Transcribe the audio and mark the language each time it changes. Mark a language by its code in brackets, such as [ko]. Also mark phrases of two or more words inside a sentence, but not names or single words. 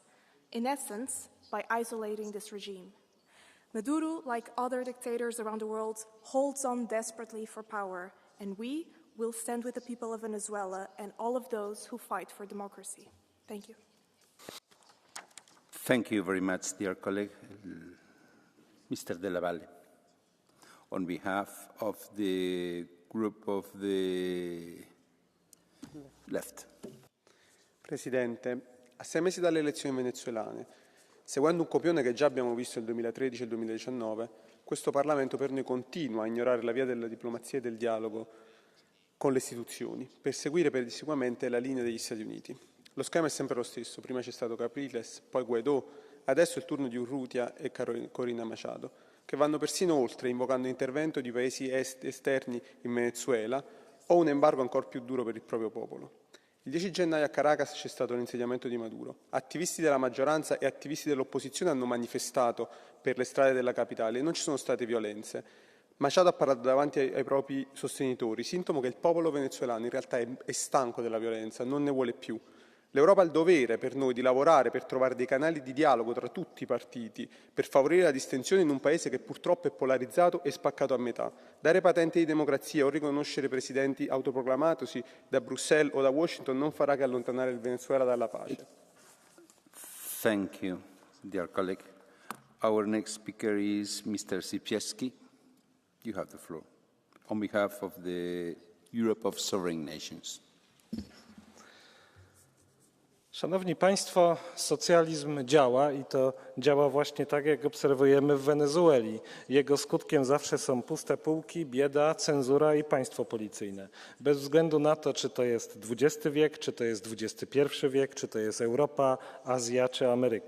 [en] In essence, by isolating this regime. Maduro, like other dictators around the world, holds on desperately for power, and we will stand with the people of Venezuela and all of those who fight for democracy. Thank you. Thank you very much, dear colleague. Mr. De La Valle, on behalf of the group of the left. [it] Presidente, a 6 mesi dalle elezioni venezuelane, seguendo un copione che già abbiamo visto nel 2013 e il 2019, questo Parlamento per noi continua a ignorare la via della diplomazia e del dialogo con le istituzioni, per seguire pedissequamente la linea degli Stati Uniti. Lo schema è sempre lo stesso, prima c'è stato Capriles, poi Guaidó, adesso è il turno di Urrutia e Corina Machado, che vanno persino oltre, invocando l'intervento di paesi esterni in Venezuela o un embargo ancora più duro per il proprio popolo. Il 10 gennaio a Caracas c'è stato l'insediamento di Maduro. Attivisti della maggioranza e attivisti dell'opposizione hanno manifestato per le strade della capitale e non ci sono state violenze. Machado ha parlato davanti ai propri sostenitori, sintomo che il popolo venezuelano in realtà è stanco della violenza, non ne vuole più. L'Europa ha il dovere per noi di lavorare per trovare dei canali di dialogo tra tutti i partiti, per favorire la distensione in un paese che purtroppo è polarizzato e spaccato a metà. Dare patente di democrazia o riconoscere presidenti autoproclamatosi da Bruxelles o da Washington non farà che allontanare il Venezuela dalla pace. [en] Thank you, dear colleague. Our next speaker is Mr. Siekierski. You have the floor. On behalf of the Europe of Sovereign Nations. [pl] Szanowni Państwo, socjalizm działa i to działa właśnie tak, jak obserwujemy w Wenezueli. Jego skutkiem zawsze są puste półki, bieda, cenzura i państwo policyjne. Bez względu na to, czy to jest XX wiek, czy to jest XXI wiek, czy to jest Europa, Azja czy Ameryka.